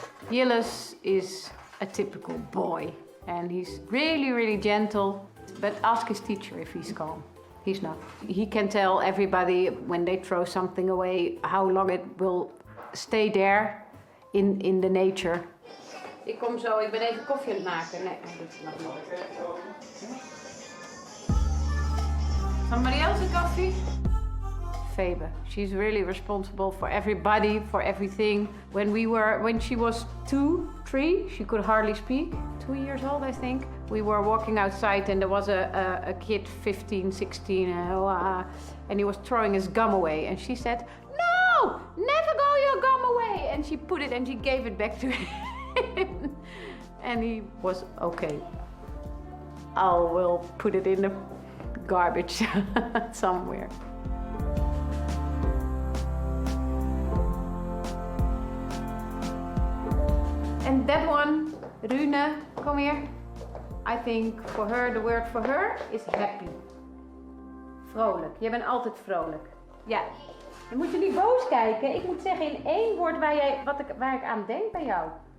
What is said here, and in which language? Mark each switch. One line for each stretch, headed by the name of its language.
English: Gilles is a typical boy and he's really, really gentle, but ask his teacher if he's calm. He's not. He can tell everybody when they throw something away how long it will stay there in the nature.
Dutch: Ik kom zo, ik ben even koffie aan het maken. Nee, dat mag niet.
English: Somebody else a coffee? Phoebe. She's really responsible for everybody, for everything. When she was 2, 3, she could hardly speak. 2 years old, I think. We were walking outside and there was a kid, 15, 16, and he was throwing his gum away. And she said, "No, never go your gum away." And she put it and she gave it back to him. And he was okay. I will put it in the garbage somewhere. And that one, Rune, come here. I think for her, the word for her is happy.
Dutch: Vrolijk. Jij bent altijd vrolijk. Ja. Dan moet je niet boos kijken. Ik moet zeggen in 1 woord waar ik aan denk bij jou.